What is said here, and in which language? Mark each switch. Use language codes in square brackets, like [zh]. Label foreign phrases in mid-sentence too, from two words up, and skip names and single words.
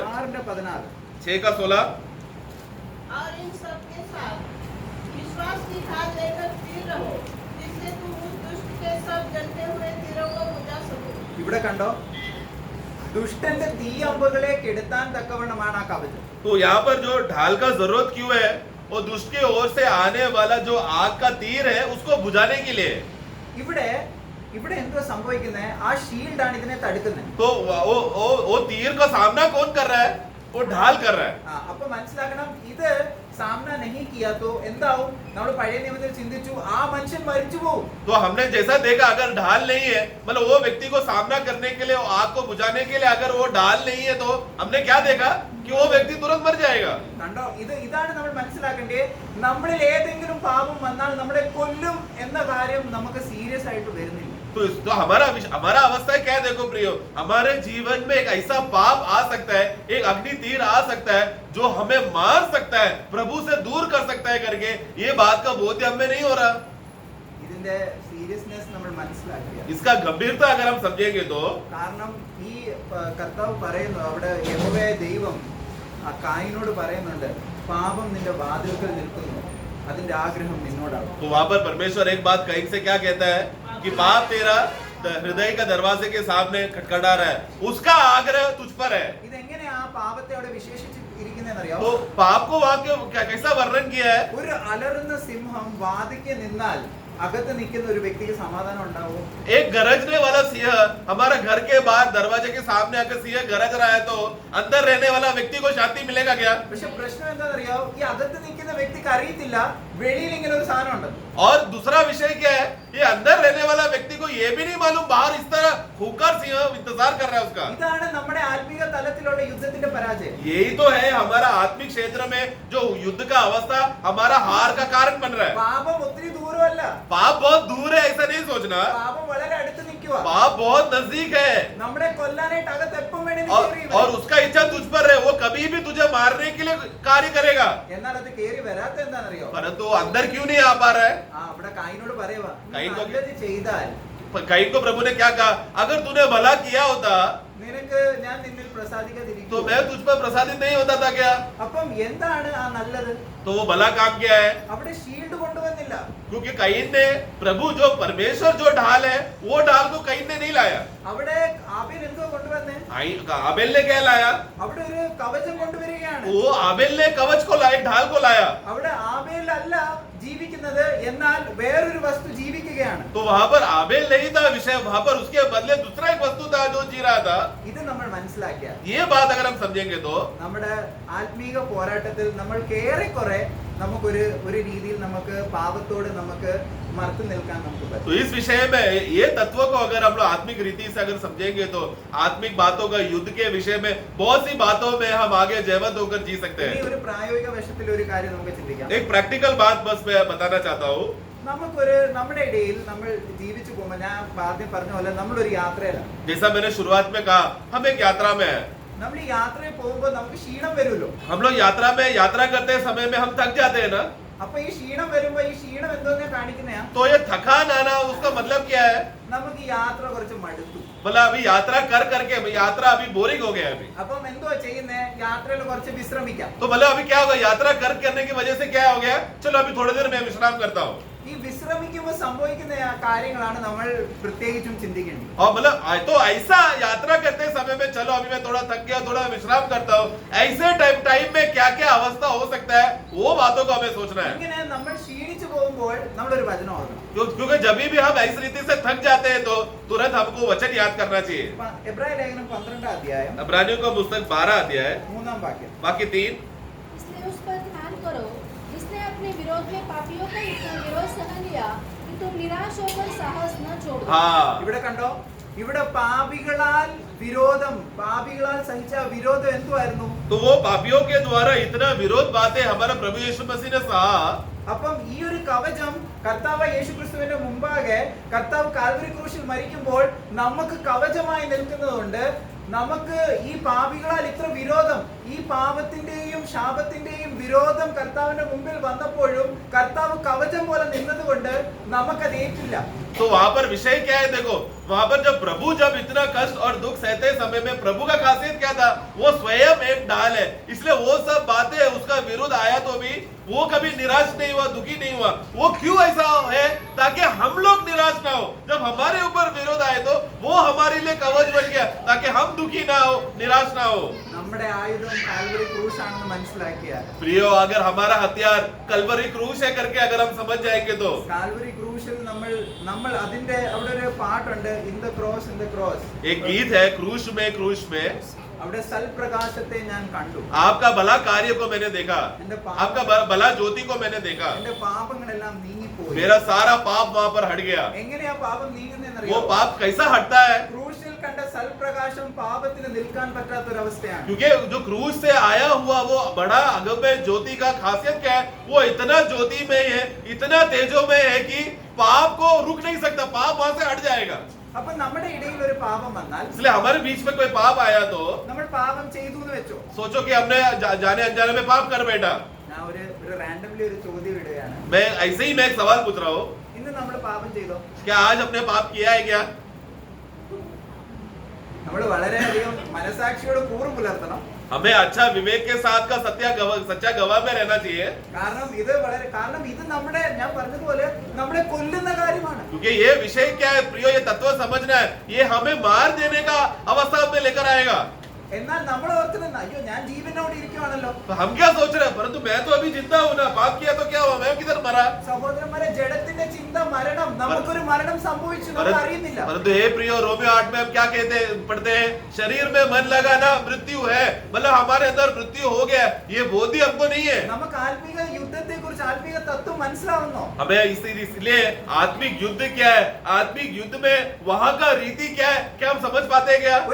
[hi] 6:14. 6 का 16. और इन सब के साथ विश्वास की खाद लेकर स्थिर रहो, जिससे तुम उस दुष्ट के सब जलते हुए तीरों को बुझा सको. [ml] ഇവിടെ കണ്ടോ, ദുഷ്ടന്റെ തീയമ്പുകളെ കെടുത്താൻ തക്കവണ്ണമാണ് ആ കവചം. [hi] तो यहाँ पर जो ढाल का जरूरत क्यों है, वो दुष्ट की ओर से आने वाला जो आग का तीर है उसको बुझाने के लिए. [ml] ഇവിടെ ഇവിടെ എന്തോ സംഭവിക്കുന്നത്, ആ ഷീൽഡാണ് ഇതിനെ തടുക്കുന്നത്. [hi] तो वो तीर का सामना कौन कर रहा है, वो ढाल कर रहा है. [ml] അപ്പൊ മനസ്സിലാക്കണം, ഇത് [hi] सामना नहीं किया तो [ml] എന്താവും? നമ്മൾ പഴയ നിയമത്തിൽ ചിന്തിച്ചു, ആ മനുഷ്യൻ മരിച്ചു പോകും. [hi] तो हमने जैसा देखा, अगर ढाल नहीं है, मतलब वो व्यक्ति को सामना करने के लिए, आग को बुझाने के लिए अगर वो ढाल नहीं है, तो हमने क्या देखा कि वो व्यक्ति तुरंत मर जाएगा. [ml] കണ്ടോ, ഇതാണ് നമ്മൾ മനസ്സിലാക്കേണ്ടത്. നമ്മളിൽ ഏതെങ്കിലും പാപം വന്നാൽ നമ്മളെ കൊല്ലും എന്ന കാര്യം നമുക്ക് സീരിയസ് ആയിട്ട് വരുന്നില്ല. [hi] तो हमारा अवस्था क्या है, देखो प्रियो, हमारे जीवन में एक ऐसा पाप आ सकता है, एक अग्नि तीर आ सकता है जो हमें मार सकता है, प्रभु से दूर कर सकता है करके ये बात का बोध हमें नहीं हो रहा. [ml] ഇതിന്റെ സീരിയസ്നെസ് നമ്മൾ മനസ്സിലാക്കുക. [hi] इसका गंभीरता अगर हम समझेंगे तो [ml] കാരണം ഈ കർത്താവ് പറയുന്നു, അവിടെ യഹോവയായ ദൈവം ആ കായിനോട് പറയുന്നുണ്ട്, പാപം നിന്റെ വാതിൽക്കൽ നിൽക്കുന്നു, അതിന്റെ ആഗ്രഹം നിന്നോടാണ്. [hi] तो वहां पर परमेश्वर एक बात कहीं से क्या कहता है कि पाप तेरा हृदय का दरवाजे के सामने खटखटा रहा है, उसका आग्रह तुझ पर है. [ml] ഇതെങ്ങനെ ആ പാപത്തെ അവിടെ വിശേഷിച്ച് ഇരിക്കുന്നതെന്നറിയാമോ? [hi] तो पाप को वहां कैसा वर्णन किया है, [ml] ഒരു അലറുന്ന സിംഹം വാതിക്ക് നിന്നാൽ അകത്ത് നിൽക്കുന്ന ഒരു വ്യക്തിക്ക് സമാധാനം ഉണ്ടാവും? [hi] एक गरजने वाला सिंह हमारा घर के बाहर दरवाजे के सामने आकर सिंह गरज रहा है, तो अंदर रहने वाला व्यक्ति को शांति मिलेगा क्या? [ml] പക്ഷെ പ്രശ്നം എന്താണെന്നറിയാമോ, ഈ അകത്ത് നിൽക്കുന്ന വ്യക്തിക്ക് അറിയത്തില്ല വെളിയിൽ ഇങ്ങനെ ഒരു സാധനം ഉണ്ട്. [hi] और दूसरा विषय क्या है, ये अंदर रहने वाला व्यक्ति को ये भी नहीं मालूम बाहर इस तरह खूंखार सिंह इंतजार कर रहा है उसका. [ml] ഇതാണ് നമ്മുടെ ആത്മീയ തലത്തിലുള്ള യുദ്ധത്തിന്റെ പരാജയം. [hi] यही तो है हमारा आत्मिक क्षेत्र में जो युद्ध का अवस्था हमारा हार का कारण बन रहा है. [ml] പാപം ഒത്തിരി ദൂരമല്ല, [hi] पाप बहुत दूर है ऐसा नहीं सोचना, [ml] പാപം വളരെ അടുത്ത് നിൽക്കും. വന്നിരിക്കുക. [hi] पाप बहुत नजदीक है [ml] നമ്മളെ കൊല്ലാനായിട്ട് അകത്ത് എപ്പം വേണേലും കേറി [hi] और [ml] വരും. [hi] उसका इच्छा तुझ पर है, वो कभी भी तुझे मारने के लिए कार्य करेगा, [ml] എന്നാൽ അത് കേറി വരാത്ത എന്താണെന്നറിയോ? [hi] परंतु वो अंदर क्यों नहीं आ पा रहा है? [ml] അവിടെ കായിനോട് പറയുവാ, നീ [hi] കായിൻ को- [ml] നല്ലത് ചെയ്താൽ [hi] कईन को प्रभु ने क्या कहा, अगर तूने भला किया होता [ml] നിനക്ക് ഞാൻ നിന്നിൽ പ്രസാദിക്കാതിരിക്കും. [hi] तो मैं तुझ पर प्रसादित नहीं होता था क्या? [ml] അപ്പം എന്താണ് ആ നല്ലത്? [hi] तो वो भला काम किया है [ml] അവിടെ ഷീൽഡ് കൊണ്ടുവന്നില്ല. [hi] क्योंकि कईन ने प्रभु जो परमेश्वर जो ढाल है वो ढाल को कईन ने नहीं लाया। [ml] അവിടെ ആബേൽ എന്തോ കൊണ്ടുവന്നേ? [hi] आबेल ने क्या लाया? [ml] അവിടെ ഒരു കവചം കൊണ്ടുവരികയാണ്. [hi] वो आबेल ने कवच को लाया, ढाल को लाया। [ml] അവിടെ ആബേൽ അല്ല ജീവിക്കുന്നത്, എന്നാൽ വേറൊരു വസ്തു ജീവിക്കുകയാണ്. [hi] तो वहां पर आबेल नहीं था विषय, वहां पर उसके बदले दूसरा एक वस्तु था जो जी रहा था। [ml] ഇത് നമ്മൾ മനസ്സിലാക്കിയാൽ [hi] ये बात अगर हम समझेंगे तो [ml] നമ്മുടെ ആത്മീക പോരാട്ടത്തിൽ നമ്മൾക്ക് ഏറെക്കുറെ നമുക്കൊരു രീതിയിൽ നമുക്ക് പാപത്തോട് നമുക്ക് മറുത്തു നിൽക്കാൻ നമുക്ക് [hi] तो [ml] പറ്റും. [hi] इस विषय में ये तत्व को अगर हम लोग आत्मिक रीति से अगर समझेंगे तो आत्मिक बातों का युद्ध के विषय में बहुत सी बातों में हम आगे जयवंत होकर जी सकते [ml] ഇനി [hi] हैं। [ml] ഒരു പ്രായോഗിക വശത്തിൽ ഒരു കാര്യം നമുക്ക് ചിന്തിക്കാം. [hi] एक प्रैक्टिकल बात बस मैं बताना चाहता हूँ। [ml] നമ്മുടെ ഇടയിൽ നമ്മൾ ജീവിച്ചു പോകുമ്പോൾ, ഞാൻ ആദ്യം പറഞ്ഞ പോലെ നമ്മളൊരു യാത്രയിലാണ്. [hi] जैसा मैंने शुरुआत में कहा, हम एक यात्रा में है। [ml] നമ്മൾ ഈ യാത്രയിൽ പോകുമ്പോൾ നമുക്ക് ക്ഷീണം വരുമല്ലോ. [hi] हम लोग यात्रा में यात्रा करते समय में हम थक जाते हैं ना, [ml] അപ്പൊ ഈ ക്ഷീണം വരുമ്പോ ഈ ക്ഷീണം എന്തോന്നാ കാണിക്കുന്നയാ? [hi] तो ये थकान आना उसका मतलब क्या है? [ml] നമുക്ക് ഈ യാത്ര കുറച്ച് മടുത്തു. [hi] बोला अभी यात्रा कर करके यात्रा अभी बोरिंग हो गया अभी, [ml] അപ്പം എന്തോ ചെയ്യുന്നേ? യാത്രയിൽ കുറച്ച് വിശ്രമിക്കാം. [hi] तो बोला अभी क्या होगा, यात्रा कर करने की वजह से क्या हो गया, चलो अभी थोड़ी देर में विश्राम करता हूँ। [ml] ഈ വിശ്രമിക്കുമ്പോൾ സംഭവിക്കുന്ന കാര്യങ്ങളാണ് നമ്മൾ പ്രത്യേകിച്ചും ചിന്തിക്കേണ്ടത്. [hi] और मतलब तो ऐसा यात्रा करते समय में चलो अभी मैं थोड़ा थक गया, थोड़ा विश्राम करता हूँ, ऐसे टाइम में क्या क्या अवस्था हो सकता है वो बातों को हमें सोचना है। [ml] ഇങ്ങനെ നമ്മൾ ക്ഷീണിച്ചു പോകുമ്പോൾ നമ്മളൊരു വചനം ഓർക്കണം. [hi] क्योंकि जब भी हम ऐसी रीति से थक जाते हैं तो तुरंत हमको वचन याद करना चाहिए। [ml] എബ്രായ ലേഖനം 12 അധ്യായം [hi] इब्रानियों का पुस्तक 12 अध्याय [ml] 3 വാക്യം. [hi] बाकी 3, इसलिए उस पर ध्यान करो जिसने अपने विरोध में पापियों का इतना विरोध सह लिया कि तुम निराश होकर साहस न छोड़ो। हाँ [ml] ഇവിടെ കണ്ടോ? ഇവിടെ പാപികളാൽ സഹിച്ച വിരോധം എന്തുവായിരുന്നു? [hi] तो वो पापियों के द्वारा इतना विरोध बातें हमारा प्रभु यीशु मसीह ने सहा। [ml] അപ്പം ഈ ഒരു കവചം കർത്താവ് യേശുക്രിസ്തുവിന്റെ മുമ്പാകെ കർത്താവ് കാൽവരി ക്രൂശിൽ മരിക്കുമ്പോൾ നമുക്ക് കവചമായി നിൽക്കുന്നതുകൊണ്ട് നമുക്ക് ഈ പാപികളാൽ ഇത്ര വിരോധം, ഈ പാപത്തിന്റെയും ശാപത്തിന്റെയും വിരോധം കർത്താവിന്റെ മുമ്പിൽ വന്നപ്പോഴും കർത്താവ് കവചം പോലെ നിന്നതുകൊണ്ട് നമുക്കത് ഏറ്റില്ല. [hi] तो वहां पर विषय क्या है, देखो वहां पर जब इतना कष्ट और दुख सहते समय में प्रभु का खासियत क्या था, वो स्वयं एक ढाल है, इसलिए वो सब बातें उसका विरोध आया तो भी वो कभी निराश नहीं हुआ, दुखी नहीं हुआ। वो क्यों ऐसा है, ताकि हम लोग निराश ना हो। जब हमारे ऊपर विरोध आए तो वो हमारे लिए कवच बन गया, ताकि हम दुखी ना हो, निराश ना हो। [ml] നമ്മുടെ ആയുധം കാൽവരി ക്രൂശാണെന്ന് മനസ്സിലാക്കിയാൽ, [hi] प्रियो अगर हमारा हथियार कलवरी क्रूस है करके अगर हम समझ जाएंगे तो [ml] കാൽവരി ക്രൂശിൽ നമ്മൾ അതിന്റെ അവിടെ ഒരു പാട്ടുണ്ട്, ഇൻ ദ ക്രോസ്. [hi] एक गीत है, क्रूस में [ml] അവിടെ സൽപ്രകാശത്തെ ഞാൻ കണ്ടു, [hi] आपका भला कार्य को मैंने देखा, आपका भला ज्योति को मैंने देखा, [ml] എന്റെ പാപങ്ങളെല്ലാം നീങ്ങിപ്പോയി. [hi] मेरा सारा पाप वहां पर हट गया। [ml] എങ്ങനെയാ പാപം [hi] वो [ml] നീങ്ങുന്നതെന്നറിയോ? [hi] पाप कैसा हटता है, [ml] ക്രൂശിൽ കണ്ട സൽപ്രകാശം പാപത്തിന് നിൽക്കാൻ പറ്റാത്തൊരവസ്ഥയാണ്. [hi] क्योंकि जो क्रूस से आया हुआ वो बड़ा अगम्य ज्योति का खासियत क्या है, वो इतना ज्योति में है, इतना तेजो में है कि पाप को रुक नहीं सकता, पाप वहां से हट जाएगा। [ml] അപ്പൊ നമ്മുടെ ഇടയിൽ ഒരു പാപം വന്നാൽ, [hi] इसलिए हमारे बीच में कोई पाप आया तो [ml] നമ്മൾ പാപം ചെയ്തു എന്ന് വെച്ചോ, [hi] सोचो कि हमने जाने अनजाने में पाप कर बैठा। [ml] ഞാൻ ഒരു റാൻഡംലി ഒരു ചോദ്യം ഇടുകയാണ്. [hi] मैं ऐसे ही मैं एक सवाल पूछ रहा हूँ, [ml] ഇന്ന് നമ്മൾ പാപം ചെയ്തോ? [hi] क्या आज हमने पाप किया है क्या? [ml] നമ്മൾ വളരെയധികം മനസാക്ഷിയോട് കൂറ് പുലർത്തണം. [hi] हमें अच्छा विवेक के साथ का सच्चा गवाह में रहना चाहिए, [ml] കാരണം ഇത് നമ്മുടെ, ഞാൻ പറഞ്ഞതുപോലെ നമ്മളെ കൊല്ലുന്ന കാര്യമാണ്. [hi] क्योंकि ये विषय क्या है प्रियो, ये तत्व समझना है, ये हमें मार देने का अवस्था में लेकर आएगा। [ml] എന്നാൽ നമ്മൾ ഓർക്കുന്നത്, അയ്യോ ഞാൻ ജീവനോട് ഇരിക്കുവാണല്ലോ. [hi] तो हम क्या सोच रहे हैं, परंतु मैं तो अभी जिंदा हूं ना, पाप किया तो क्या हुआ, मैं किधर मरा। [ml] സഹോദരന്മാരെ, ജഡത്തിന്റെ ചിന്ത മരണം, നമുക്കൊരു മരണം സംഭവിച്ചു, നമ്മൾ അറിയുന്നില്ല. [hi] परंतु हे प्रियो, रोमियो 8 में हम क्या पढ़ते हैं, शरीर में मन लगाना मृत्यु है, मतलब हमारे अंदर मृत्यु हो गया, ये बोध ही हमको नहीं है। [ml] നമുക്ക് ആത്മീക യുദ്ധത്തെ കുറിച്ച്, ആത്മീക തത്വം മനസ്സിലാവുന്നോ? [hi] हमें इसलिए आत्मिक युद्ध क्या है, आत्मिक युद्ध में वहां का रीति क्या है, क्या हम समझ पाते हैं क्या?